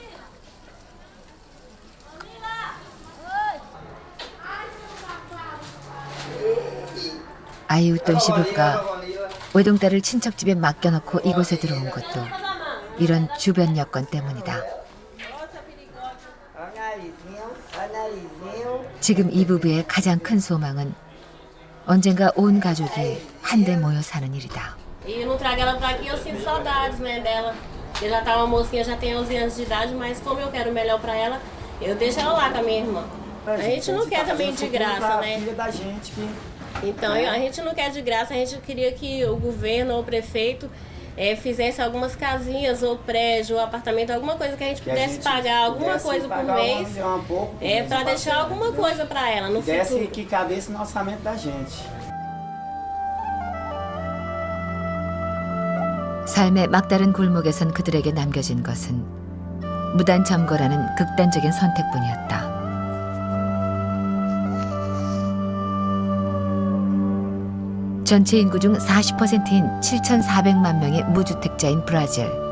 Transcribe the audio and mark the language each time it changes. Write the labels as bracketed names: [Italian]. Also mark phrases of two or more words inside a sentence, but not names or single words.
[Korean] 아이웃돈 씨 부부가 외동딸을 친척집에 맡겨놓고 이곳에 들어온 것도 이런 주변 여건 때문이다. 지금 이 부부의 가장 큰 소망은 언젠가 온 가족이 한데 모여 사는 일이다. [Portuguese] E não trago ela pra aqui, eu sinto saudades, né, dela. Eu já tá uma mocinha, já tem 11 anos de idade, mas como eu quero o melhor pra ela, eu deixo ela lá com a minha irmã. A gente não quer também de graça, né? Filha da gente que Então, a gente não quer de graça, a gente queria que o governo ou o prefeito fizesse algumas casinhas ou prédio ou apartamento, alguma coisa que a gente pudesse pagar alguma coisa por mês, para deixar alguma coisa para ela no futuro. que cabesse no orçamento da gente. [Korean] 삶의 막다른 골목에선 그들에게 남겨진 것은 무단 점거라는 극단적인 선택뿐이었다. 전체 인구 중 40%인 7,400만 명의 무주택자인 브라질.